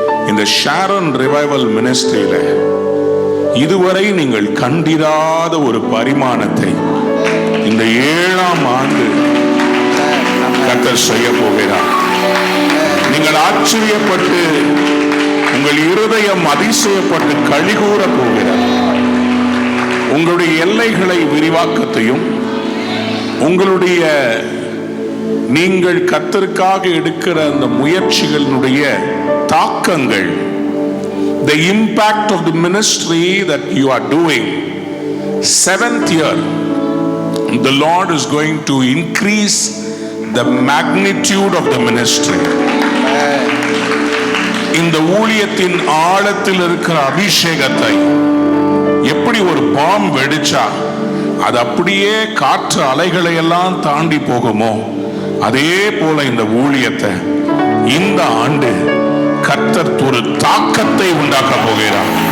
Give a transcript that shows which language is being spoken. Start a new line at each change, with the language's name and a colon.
Tamil: இந்த ஷாரன் ரிவைவல் மினிஸ்ட்ரியில இதுவரை நீங்கள் கண்டிராத ஒரு பரிமாணத்தை இந்த 7ஆம் ஆண்டு கர்த்தர் செய்ய போகிறார். நீங்கள் ஆச்சரியப்பட்டு உங்கள் இருதயம் அதிசயப்பட்டு கழிகூற போகிறார். உங்களுடைய எல்லைகளை விரிவாக்கத்தையும் உங்களுடைய நீங்கள் கர்த்தருக்காக எடுக்கிற அந்த முயற்சிகளினுடைய தாக்கங்கள்,
English: the impact of the ministry that you are doing, 7th year the Lord is going to increase the magnitude of the ministry.
Tamil: இந்த ஊழியத்தின் ஆழத்தில் இருக்கிற அபிஷேகத்தை எப்படி ஒரு பாம் வெடிச்சா அது அப்படியே காற்று அலைகளை எல்லாம் தாண்டி போகுமோ அதே போல இந்த ஊழியத்தை இந்த ஆண்டு கர்த்தர் ஒரு தாக்கத்தை உண்டாக்க போகிறார்.